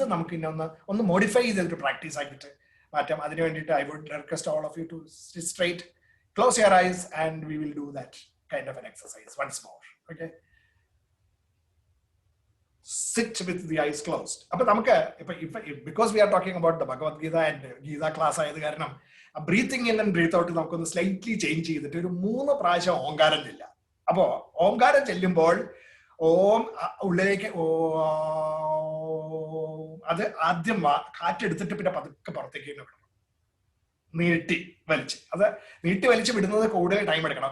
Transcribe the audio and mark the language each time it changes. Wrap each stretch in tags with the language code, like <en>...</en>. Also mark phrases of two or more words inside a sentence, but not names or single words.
<en>Either</en> <ml>നമുക്ക് ഇന്ന് മോഡിഫൈ ഇത് പ്രാക്ടീസ് ആയിട്ട്</ml> <en>I would request all of you to sit straight, close your eyes, and we will do that kind of an exercise once more. Okay? Sit with the eyes closed. Because we are talking about the Bhagavad-Gita and Gita class, breathing in and breathe out slightly change.</en> <ml>ഓംകാരം ചൊല്ലുമ്പോൾ Om ഉള്ളിലേക്ക് അത് ആദ്യം കാറ്റെടുത്തിട്ട് പിന്നെ പതുക്കെ പുറത്തേക്ക് വിടണം. നീട്ടി വലിച്ച്. അത് നീട്ടി വലിച്ച് വിടുന്നത് കൂടുതൽ ടൈം എടുക്കണം.</ml>